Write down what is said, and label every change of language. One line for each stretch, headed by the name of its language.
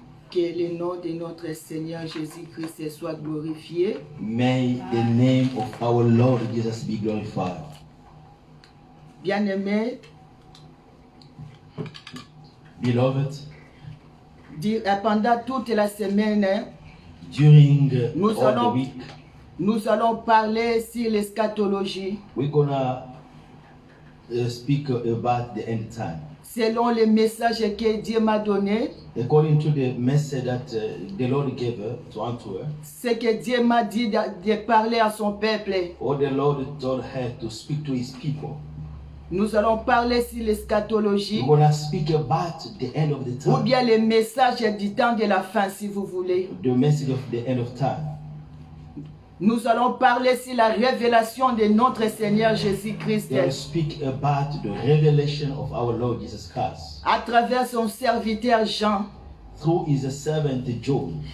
French: Que le nom de notre Seigneur Jésus-Christ soit glorifié.
English: May the name of our Lord Jesus be glorified.
French: Bien-aimés,
English: Beloved,
French: pendant toute la semaine,
English: during
French: nous
English: all the
French: allons,
English: week,
French: nous allons parler sur l'eschatologie
English: we're gonna speak about the end time.
French: selon le message que Dieu m'a donné.
English: According to the message that the Lord gave unto her,
French: Ce que Dieu m'a dit de parler à son peuple.
English: or the Lord told her to speak to his people.
French: Nous allons parler sur l'eschatologie
English: We're gonna speak about the end of the
French: ou
English: time,
French: bien le message du temps de la fin, si vous voulez.
English: the message of the end of time.
French: Nous allons parler sur la révélation de notre Seigneur Jésus-Christ
English: We're gonna speak about the revelation of our Lord Jesus Christ
French: à travers son serviteur Jean.
English: through his servant John.